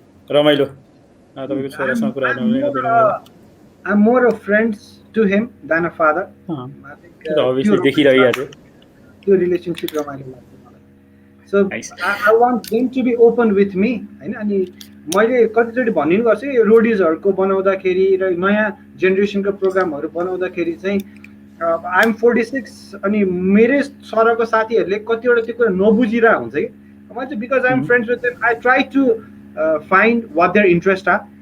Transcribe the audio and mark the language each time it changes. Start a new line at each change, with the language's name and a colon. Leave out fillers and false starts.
Nepali: रमाइलो तपाईको छोरासँग कुरा गर्नु एकदमै रमाइलो
English: I'm more of friends to him than a father. अँ, I think,
Nepali: त्यो त obviously त्यो देखिरहेको त्यो रिलेसनसिप रमाइलो लाग्छ मलाई so
English: Nice. I want them to be open with me
Nepali: होइन अनि मैले कतिचोटि भन्ने गर्छु कि रोडिजहरूको बनाउँदाखेरि र नयाँ जेनेरेसनको प्रोग्रामहरू बनाउँदाखेरि चाहिँ
English: I am 46
Nepali: अनि मेरै सरको साथीहरूले कतिवटा त्यो कुरा नबुझिरहेको हुन्छ कि मैले चाहिँ
English: because I am friends with them I try to find what their interest are